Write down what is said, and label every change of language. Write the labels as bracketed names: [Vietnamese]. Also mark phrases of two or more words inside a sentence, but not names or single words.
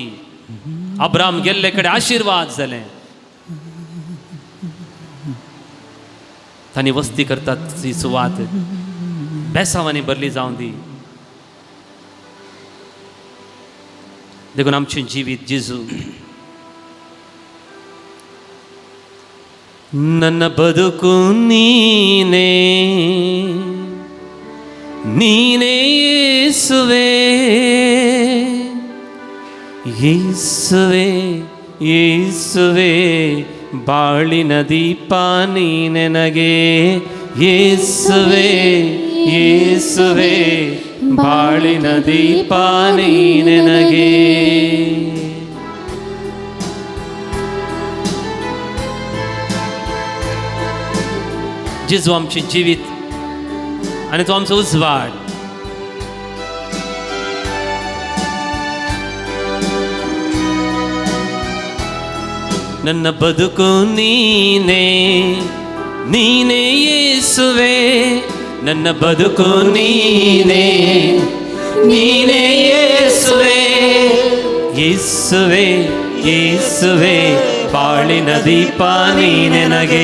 [Konkani] अब्राहम गेल्ले कडेन आशिर्वाद जालें. तांणी वस्ती करतात ती सुवात बेसांवांनी भरली जावं दी. देखून आमचें जिवीत जेजू [Kannada] ನನ್ನ ಬದುಕು ನೀನೇ ನೀನೇ ಯೇಸುವೇ ಯೇಸುವೇ ಯೇಸುವೇ ಬಾಳಿನ ದೀಪ ನೀನೆ ನನಗೆ ಯೇಸುವೇ ಯೇಸುವೇ ಬಾಳಿನ ದೀಪ ನೀನೆ ನನಗೆ. [Konkani] जेजू आमचें जिवीत आनी तो आमचो उजवाड. [Kannada] ನನ್ನ ಬದುಕು ನೀನೇ ನೀನೇ ಯೇಸುವೇ ನನ್ನ ಬದುಕು ನೀನೇ ನೀನೇ ಯೇಸುವೇ ಯೇಸುವೇ ಯೇಸುವೇ ಬಾಳಿನ ದೀಪ ನೀನೆ ನನಗೆ